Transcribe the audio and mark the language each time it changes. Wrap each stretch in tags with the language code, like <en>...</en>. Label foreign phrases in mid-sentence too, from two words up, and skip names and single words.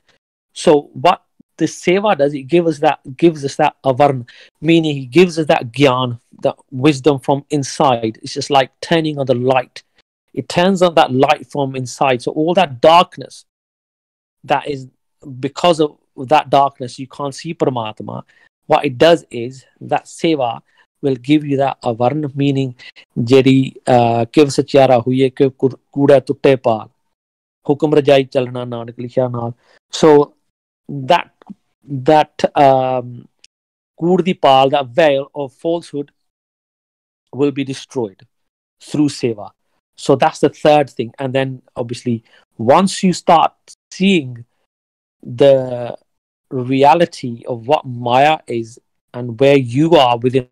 <en>So what the seva does, it gives us that avarn, meaning he gives us that gyan, that wisdom from inside. It's just like turning on the light. It turns on that light from inside. So all that darkness, that is because of that darkness, you can't see Paramatma. What it does is that seva will give you that avarn, meaning</en> <pa>ਜੇਰੀ ਕਿਵ ਸਚਾਰਾ ਹੁਏ ਕਿਵ ਕੂੜਾ ਤੁੱਟੇ ਪਾਲ ਹੁਕਮ ਰਜਾਈ ਚੱਲਣਾ ਨਾਨਕ ਲਿਖਾ ਨਾਲ.</pa> <en>So that</en> <pa>ਕੂੜ ਦੀ ਪਾਲ,</pa> <en>that veil of falsehood will be destroyed through seva. So that's the third thing. And then obviously once you start seeing the reality of what Maya is and where you are within</en>